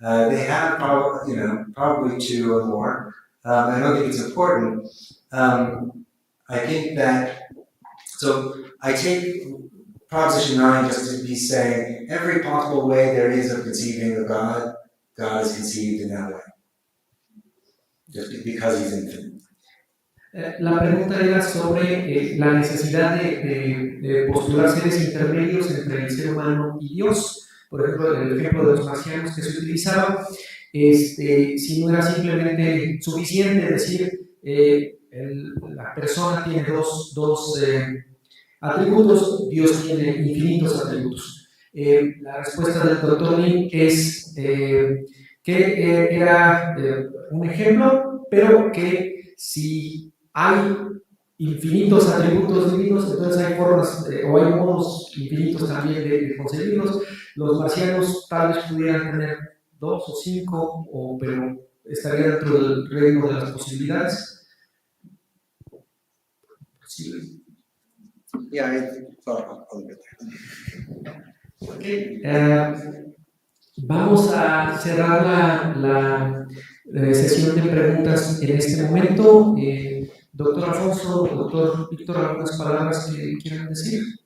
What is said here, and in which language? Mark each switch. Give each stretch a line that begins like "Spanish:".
English: They have probably 2 or more. I don't think it's important. I think that, so I take Proposition 9 just to be saying every possible way there is of conceiving of God, God is conceived in that way. Just because he's infinite.
Spanish: La pregunta era sobre la necesidad de postular seres intermedios entre el ser humano y Dios. Por ejemplo, el ejemplo de los marcianos que se utilizaba, si no era simplemente suficiente decir la persona tiene dos atributos, Dios tiene infinitos atributos. La respuesta del doctor Lin es que era un ejemplo, pero que si hay infinitos atributos divinos, entonces hay formas o hay modos infinitos también de concebirlos. Los marcianos tal vez pudieran tener 2 o 5, pero estaría dentro del reino de las posibilidades. Sí.
English: Yeah, I thought a little bit there. Okay.
Spanish: Vamos a cerrar la sesión de preguntas en este momento. Doctor Alfonso, doctor Víctor, ¿algunas palabras que quieran decir?